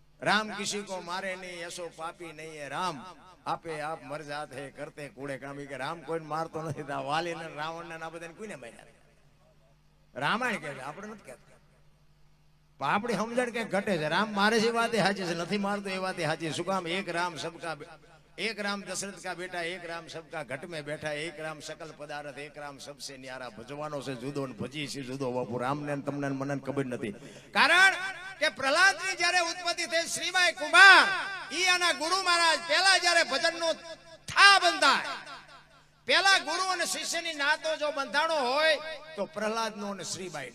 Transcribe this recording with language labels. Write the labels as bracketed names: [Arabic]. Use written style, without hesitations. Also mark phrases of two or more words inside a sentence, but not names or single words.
[Hindi] राम किसी को मारे नहीं, ऐसो पापी नहीं है राम, आपे आप मर जाते है करते कूड़े काम। [Gujarati] કે રામ કોઈ મારતો નહીં, વાલી ને રાવણ ને બધાને कोઈને માર્યા? रामायण કહે છે, આપણે નથી કહેતા. પણ આપણી સમજણ કે ઘટે છે. રામ મારે છે વાત સાચી છે, નથી મારતો એ વાત સાચી. શું કામ? [Hindi] એક राम सबका, एक राम दशरथ का बेटा, एक राम सबका घट में बैठा, एक राम सकल पदार्थ, एक राम सबसे न्यारा. [Gujarati] भजવાનો છે જુદો ને ભજી છે જુદો. બાપુ રામને તમને મને ખબર નથી. કારણ કે પ્રહલાદની જ્યારે ઉત્પત્તિ થઈ, શ્રીબાઈ કુમાર ઈ આના ગુરુ મહારાજ પહેલા જ્યારે ભજનનો થા બંધાય, પહેલા ગુરુ અને શિષ્યની નાતો જો બંધાણો હોય તો પ્રહલાદનો અને શ્રીબાઈનો.